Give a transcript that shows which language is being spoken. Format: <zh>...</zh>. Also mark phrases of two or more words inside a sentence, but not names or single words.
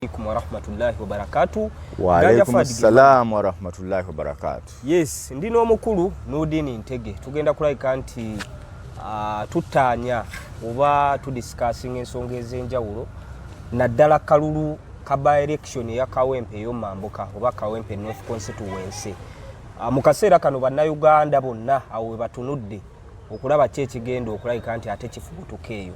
<ar>عليكم ورحمة الله وبركاته. وعليكم السلام ورحمة الله وبركاته.</ar> <lg>Yes, ndino omukulu Nurdin Ntege. Tugenda kulabika nti tutanya oba tudiscussing ensonga ez'enjawulo naddala kalulu ka</lg> <en>by election</en> <lg>ya Kawempe y'Omambuka oba Kawempe North Constituency. Mu kaseera kano bannayuganda bonna awo batunudde okulaba ki ekigenda okulabika nti ate kifubutuka eyo.</lg>